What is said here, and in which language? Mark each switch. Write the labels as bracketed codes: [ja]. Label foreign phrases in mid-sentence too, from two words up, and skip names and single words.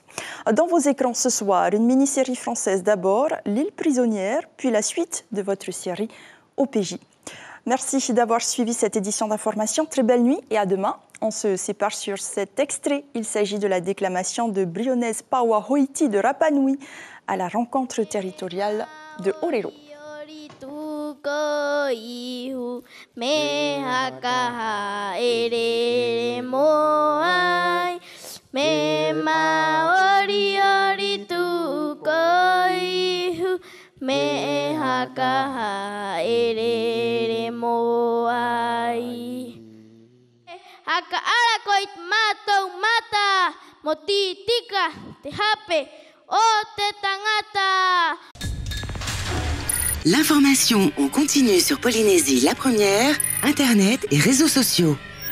[fr] Dans vos écrans ce soir, une mini-série française d'abord, L'île prisonnière, puis la suite de votre série OPJ. Merci d'avoir suivi cette édition d'information. Très belle nuit et à demain. On se sépare sur cet extrait. Il s'agit de la déclamation de Brionnaise Paua Hoiti de Rapa Nui à la rencontre territoriale de Orero. [rap] Me haka erere moai haka ala koit matou mata moti tika te hape o te tangata. [fr] L'information en continu sur Polynésie la première, internet et réseaux sociaux.